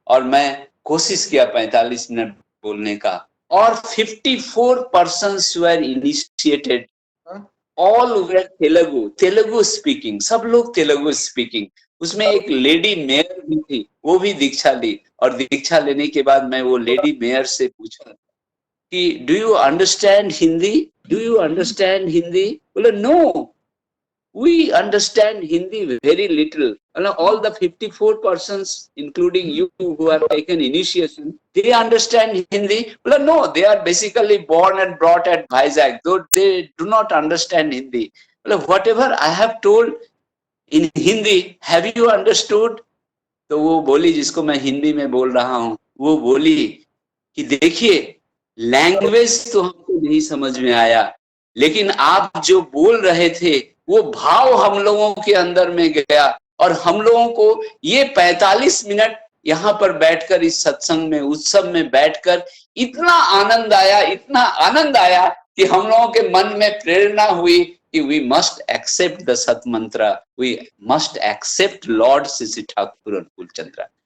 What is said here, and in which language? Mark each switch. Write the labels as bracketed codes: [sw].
[hi] और मैं कोशिश किया 45 मिनट बोलने का, और [en] 54 persons were initiated, all were Telugu, Telugu speaking, [hi] सब लोग तेलुगु स्पीकिंग। उसमें एक लेडी मेयर भी थी, वो भी दीक्षा ली। और दीक्षा लेने के बाद मैं वो लेडी मेयर से पूछा कि [en] do you understand Hindi, [hi] do you understand Hindi? बोले [en] No, we understand Hindi very little. And all the 54 persons, including you who have taken initiation, they understand Hindi? Well, no, they are basically born and brought at Vizag, though they do not understand Hindi. Well, whatever I have told in Hindi, have you understood? [hi] तो वो बोली, जिसको मैं हिंदी में बोल रहा हूँ, वो बोली कि देखिए, लैंग्वेज तो हमको नहीं समझ में आया, लेकिन आप जो बोल रहे थे वो भाव हम लोगों के अंदर में गया, और हम लोगों को ये 45 मिनट यहाँ पर बैठकर, इस सत्संग में, उत्सव में बैठकर इतना आनंद आया, इतना आनंद आया कि हम लोगों के मन में प्रेरणा हुई कि [en] We must accept the sat mantra, we must accept lord Shri Shri Thakur Anukul Chandra.